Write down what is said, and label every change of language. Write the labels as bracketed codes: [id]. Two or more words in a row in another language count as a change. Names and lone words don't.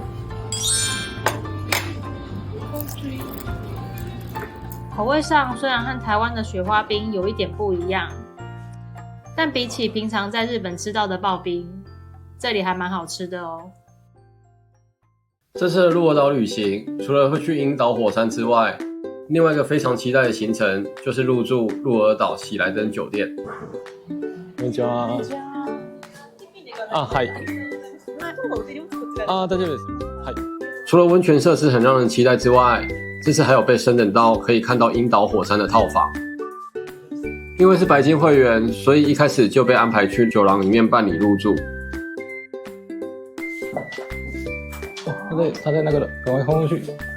[zh] 口味上虽然和台湾的雪花冰有一点不一样，但比起平常在日本吃到的刨冰，这里还蛮好吃的哦。这次的鹿儿岛旅行，除了会去樱岛火山之外，另外一个非常期待的行程就是入住鹿儿岛喜来登酒店。 [ja] こんにちは。あ、はい。 大丈夫です。はい。 [zh] 除了温泉设施很让人期待之外，这次还有被升等到可以看到樱岛火山的套房。因为是白金会员，所以一开始就被安排去酒廊里面办理入住。他在那个了，赶快冲过去。